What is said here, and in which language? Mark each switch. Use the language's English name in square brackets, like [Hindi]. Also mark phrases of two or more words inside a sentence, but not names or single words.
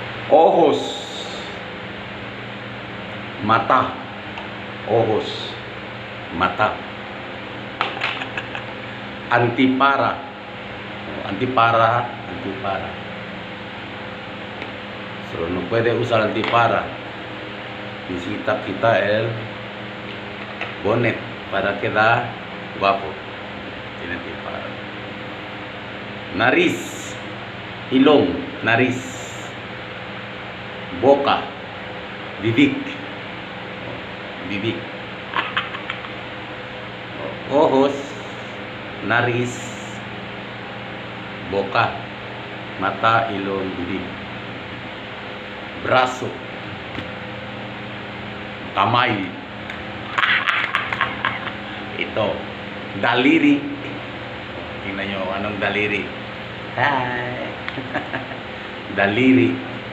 [Spanish] Ojos. Mata. Ojos. [Filipino] Mata. Antipara. [Spanish] Antipara. Antipara. So, no puede usar antipara. Necesita quitar el bonnet para quedar guapo. Tiene antipara. Nariz. Ilong. Nariz. Boca. [Filipino] Bibig. Bibig. [Spanish] Ojos. Nariz. Boca. [Filipino] Mata. Ilong. Bibig. Braso. Kamay. Ito. Daliri. Tingnan nyo anong daliri. Hi. Daliri.